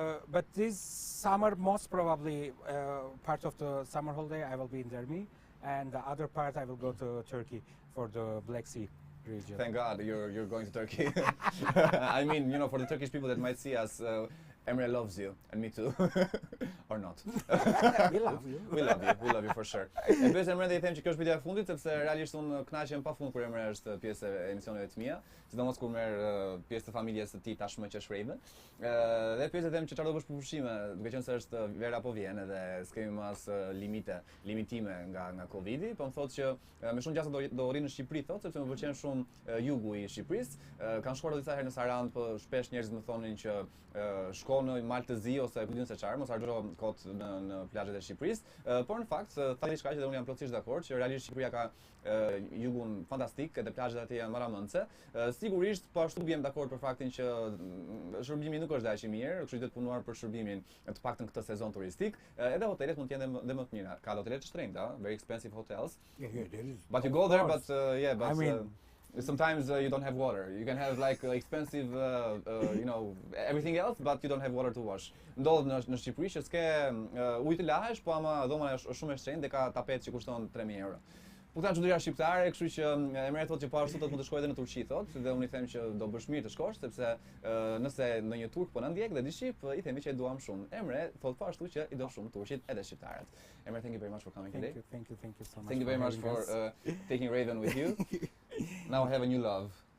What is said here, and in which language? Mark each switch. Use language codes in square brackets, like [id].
[en] But this summer, most probably part of the summer holiday, I will be in Dermi, and the other part I will go to Turkey for the Black Sea region. Thank God you're going to Turkey. I mean, you know, for the Turkish people that might see us, Emre loves you, and me too. Or not. We love you. We love you for sure. [sq] E pyes Emre dhe I them që kjo është pyetja e fundit, sepse realisht unë kënaqem pafund kur Emre është pjesë e emisioneve të mia, sidomos kur merr pjesë të familjes së tij tashmë që është Raven. Dhe pyes e them që çfarë do bësh për pushime, duke qenë se është vera po vjen edhe s'kemi më as limitime nga Covidi, po më thotë që me shumë gjasa do rri në Shqipëri, thotë, sepse më pëlqen shumë jugu I Shqipërisë. Kanë shkuar disa herë në Sarandë, po shpesh njerëzit më thonin që shko në Malë të Zi ose ku diun se çfarë, mos harxho kot në plazhet e Shqipërisë, por në fakt tha diçka që unë jam plotësisht dakord që realisht Shqipëria ka jugun fantastik, edhe plazhet atje janë maramëndse. Sigurisht po ashtu bjem dakord për faktin që shërbimi nuk është aq I mirë, kështu që të punuar për shërbimin të paktën këtë sezon turistik, edhe hotelet mund të jenë dhe më të mira. Ka hotelet të shtrenjta, [en] very expensive hotels. Yeah, there is. But you go there, but but I mean, sometimes you don't have water. You can have like expensive, you know, everything else, but you don't have water to wash. [sq] Ndodh në Shqipëri që s'ke ujë të lahesh, po ama dhoma është shumë e shtrenjtë dhe ka tapet që kushton 3000 euro. Po kanë çuditëra shqiptare, kështu që Emre thotë që po ashtu do të mund të shkojë edhe në Turqi, thotë, dhe unë I them që do bësh mirë të shkosh, sepse nëse ndonjë turk po na ndjek dhe di shqip, I themi që e duam shumë. Emre thotë po ashtu që I do shumë turqit edhe shqiptarët. [en] Emre, thank you very much for coming today. Thank you so much. Thank you very much for taking Raven with you. Now I have a new love.